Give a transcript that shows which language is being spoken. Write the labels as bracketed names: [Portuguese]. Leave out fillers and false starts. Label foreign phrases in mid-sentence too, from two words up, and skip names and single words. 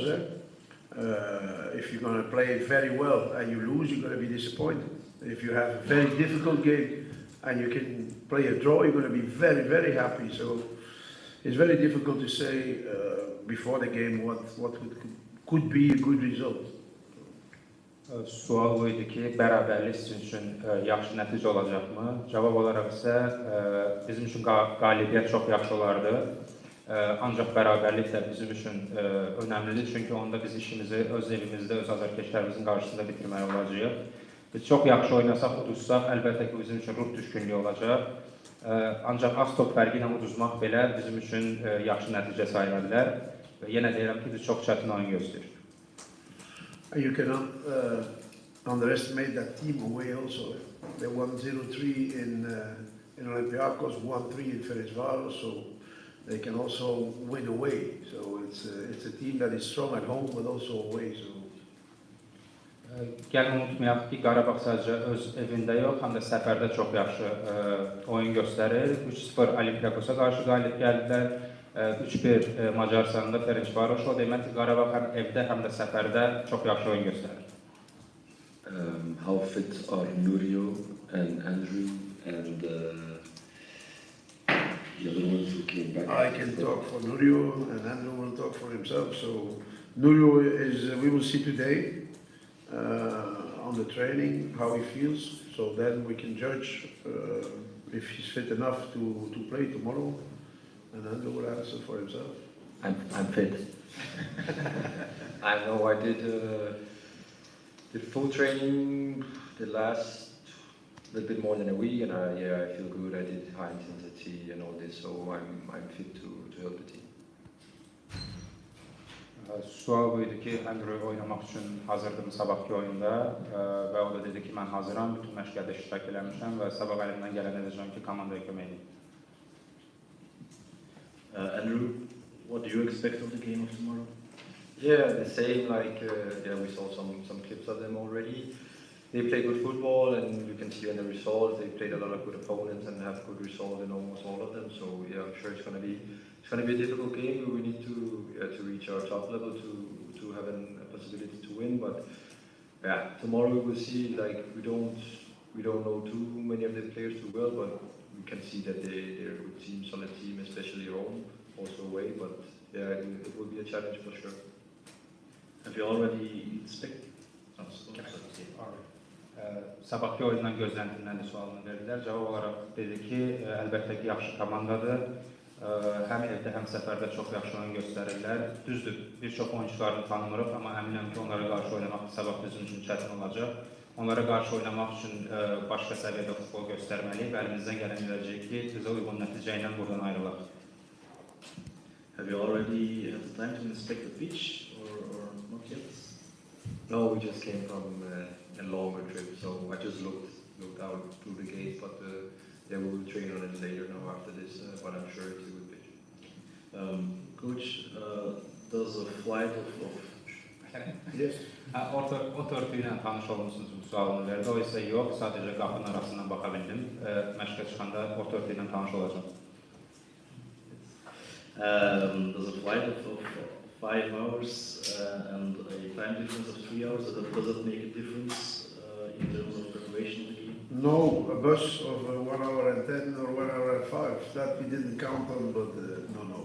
[English] If you're going to play very well and you lose, you're going to be disappointed. If you have a very difficult game and you can play a draw, you're going to be very, very happy. So it's very difficult to say before the game what could be a good result. [Azerbaijani] Sual buydu ki, bərabərlik sizin üçün yaxşı nəticə olacaqmı? Cavab olaraq isə bizim üçün qalibiyyət çox yaxşı olardı. Ancaq bərabərlik də bizim üçün önəmlidir, çünki onda biz işimizi öz evimizdə, öz azarkeşlərimizin qarşısında bitirməli olacağıq. Biz çox yaxşı oynasaq, uduzsaq, əlbəttə ki, bizim üçün ruh düşkünlüyü olacaq. Ancaq az top fərqi ilə uduzmaq belə bizim üçün yaxşı nəticə sayıla bilər. Və yenə deyirəm ki, biz çox çətin oyun gözləyirik. [English] You cannot underestimate that team away also. They won 0-3 in Olympiacos, 1-3 in Ferencváros, so they can also win away. So it's a team that is strong at home but also away. So. [Azerbaijani] Gəlin unutmayaq ki, Qarabağ sadəcə öz evində yox, həm də səfərdə çox yaxşı oyun göstərir. 3-0 Olympiakosa qarşı qalib gəldilər. 3-1 Macaristanda Ferencváros. O demək ki, Qarabağ həm evdə, həm də səfərdə çox yaxşı oyun göstərir. [English] How fit are Nurio and Andrew and the other ones who came back? I can talk for Nurio and Andrew will talk for himself. So Nurio is, we will see today on the training how he feels. So then we can judge if he's fit enough to play tomorrow. And Andrew will answer for himself. I'm fit. I know I did full training the last little bit more than a week, and I feel good. I did high intensity and all this, so I'm fit to help the team. [Azerbaijani] Sual buydu ki, Andrew oynamaq üçün hazırdım sabahki oyunda və o da dedi ki, mən hazıram, bütün məşqlərdə iştirak eləmişəm və sabah əlimdən gələn edəcəm ki, komandaya kömək edeyim. [English] Andrew, what do you expect of the game of tomorrow? Yeah, the same. Like we saw some clips of them already. They play good football, and you can see on the results they played a lot of good opponents and have good results in almost all of them. So yeah, I'm sure it's going to be a difficult game. We need to reach our top level to have a possibility to win. But yeah, tomorrow we will see. Like we don't know too many of the players too well, but we can see that they're a good team, solid team, especially home, also away. But yeah, it will be a challenge for sure. Have you already inspected? [Azerbaijani] Sabahki oyundan gözləntindən də sualını verdilər. Cavab olaraq dedi ki, əlbəttə ki, yaxşı komandadır. Həm evdə, həm səfərdə çox yaxşı oyun göstərirlər. Düzdür, bir çox oyuncularını tanımırıq, amma əminəm ki, onlara qarşı oynamaq sabah bizim üçün çətin olacaq. Onlara qarşı oynamaq üçün başqa səviyyədə futbol göstərməliyik və əlimizdən gələn gələcək ki, bizə uyğun nəticə ilə buradan ayrılaq. [English] Have you already had the time to inspect the pitch or not yet? No, we just came from a longer trip, so I just looked out through the gate, but yeah, we will train on it later now after this, but I'm sure it's a good pitch. Coach, does a flight of Yes. [Azerbaijani] Otortu ilə tanış olmuşsunuz bu sualını verdi. O isə yox, sadəcə qapının arasından baxa bildim. Məşqə çıxanda otortu ilə tanış olacağım. [English] Does a flight of 5 hours and a time difference of 3 hours, does it make a difference in terms of preparation of the game? No, a bus of 1 hour and 10 or 1 hour and 5, that we didn't count on, but no.